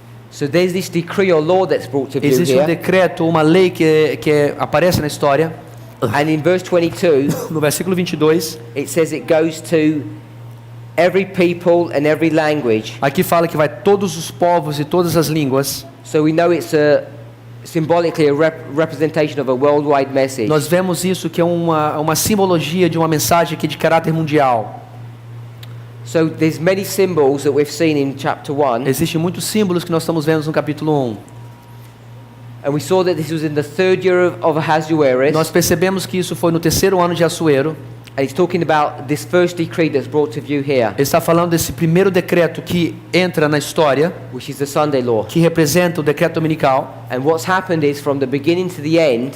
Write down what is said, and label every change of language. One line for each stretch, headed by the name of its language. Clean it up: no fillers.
English: so there's this decree or law that's brought to view
Portuguese: Existe um
English: here.
Portuguese: decreto, uma lei que aparece na história.
English: And in verse 22,
Portuguese: No versículo 22,
English: it says it goes to every people and every language.
Portuguese: aqui fala que vai todos os povos e todas as línguas.
English: So we know it's a symbolically a representation of a worldwide message.
Portuguese: Nós vemos isso que é uma simbologia de uma mensagem aqui de caráter mundial.
English: So there's many symbols that we've seen in chapter 1,
Portuguese: Existem muitos símbolos que nós estamos vendo no capítulo 1.
English: and we saw that this was in the third year of Ahasuerus,
Portuguese: Nós percebemos que isso foi no terceiro ano de Assuero.
English: and he's talking about this first decree that's brought to view here,
Portuguese: Ele está falando desse primeiro decreto que entra na história,
English: which is the Sunday law.
Portuguese: que representa o decreto dominical.
English: And what's happened is from the beginning to the end,